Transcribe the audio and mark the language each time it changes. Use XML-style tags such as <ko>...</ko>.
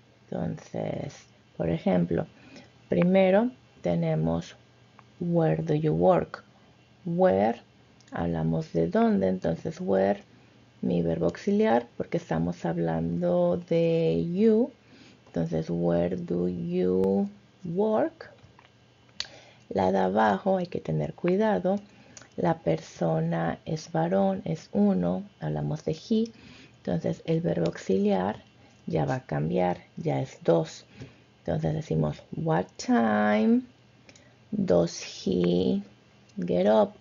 <es>Entonces, por ejemplo, primero tenemos</es> <en>where do you work.</en> <es>Where, hablamos de dónde, entonces where, mi verbo auxiliar, porque estamos hablando de you.</es> <en>Entonces, where do you work?</en> <es>La de abajo hay que tener cuidado. La persona es varón, es uno, hablamos de he. Entonces, el verbo auxiliar ya va a cambiar, ya es dos. Entonces decimos,</es> <en>what time does he get up?</en>